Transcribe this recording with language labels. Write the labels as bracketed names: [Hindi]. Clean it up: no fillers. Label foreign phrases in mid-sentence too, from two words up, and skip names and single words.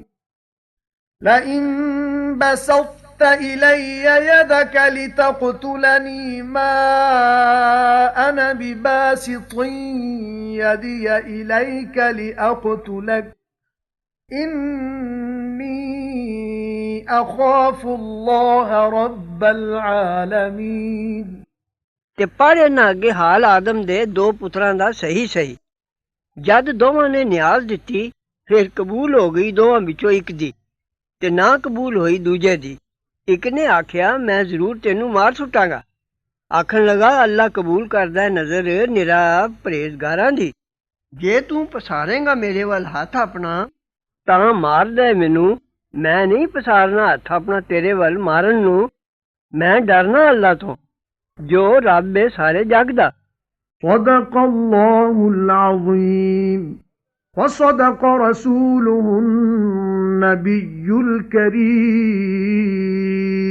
[Arabic] لَئِن بَسَطتَ إِلَيَّ يَدَكَ لِتَقْتُلَنِي مَا أَنَا بِبَاسِطٍ يَدِيَ إِلَيْكَ لِأَقْتُلَكَ إِنِّي أَخَافُ اللَّهَ رَبَّ الْعَالَمِينَ [Punjabi] ਤੇ ਪਰ ਇਹਨਾਂ ਅੱਗੇ ਹਾਲ ਆਦਮ ਦੇ 2 ਪੁੱਤਰਾਂ ਦਾ ਸਹੀ ਜਦ ਦੋਵਾਂ ਨੇ ਨਿਆਜ਼ ਦਿੱਤੀ ਫਿਰ ਕਬੂਲ ਹੋ ਗਈ ਦੋਵਾਂ ਵਿੱਚੋਂ ਇੱਕ ਦੀ ਤੇ ਨਾ ਕਬੂਲ ਹੋਈ ਦੂਜੇ ਦੀ। ਇੱਕ ਨੇ ਆਖਿਆ ਮੈਂ ਜ਼ਰੂਰ ਤੈਨੂੰ ਮਾਰ ਸੁੱਟਾਂਗਾ। ਆਖਣ ਲੱਗਾ ਅੱਲਾ ਕਬੂਲ ਕਰਦਾ ਨਜ਼ਰ ਨਿਰਾ ਪਰਹੇਜ਼ਗਾਰਾਂ ਦੀ। ਜੇ ਤੂੰ ਪਸਾਰੇਂਗਾ ਮੇਰੇ ਵੱਲ ਹੱਥ ਆਪਣਾ ਤਾਂ ਮਾਰ ਦੇ ਮੈਨੂੰ, ਮੈਂ ਨਹੀਂ ਪਸਾਰਨਾ ਹੱਥ ਆਪਣਾ ਤੇਰੇ ਵੱਲ ਮਾਰਨ ਨੂੰ। ਮੈਂ ਡਰਨਾ ਅੱਲਾ ਤੋਂ ਜੋ ਰੱਬ ਏ ਸਾਰੇ ਜੱਗ ਦਾ। [Arabic] صدق الله العظيم وصدق رسوله النبي الكريم